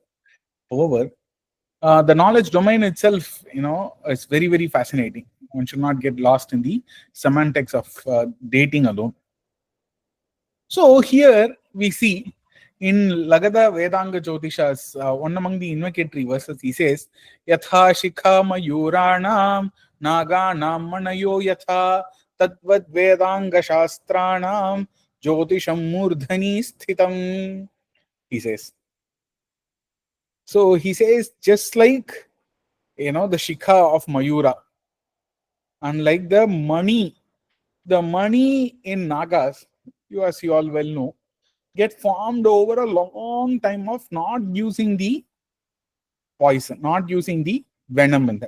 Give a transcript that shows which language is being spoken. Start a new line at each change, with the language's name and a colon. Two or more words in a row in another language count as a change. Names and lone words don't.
English: However, the knowledge domain itself, is very, very fascinating. One should not get lost in the semantics of dating alone. So here we see in Lagada Vedanga Jyotishas, one among the invocatory verses, he says,
Sanskrit: Yatha Shikha Mayuranam Naganam Manayo Yatha Tadvad Vedanga Shastranam Jyotisham Murdhani Sthitam.
English: He says. So he says, just like the Shikha of Mayura, unlike the money in Nagas, as you all well know, get formed over a long time of not using the poison, not using the venom in them.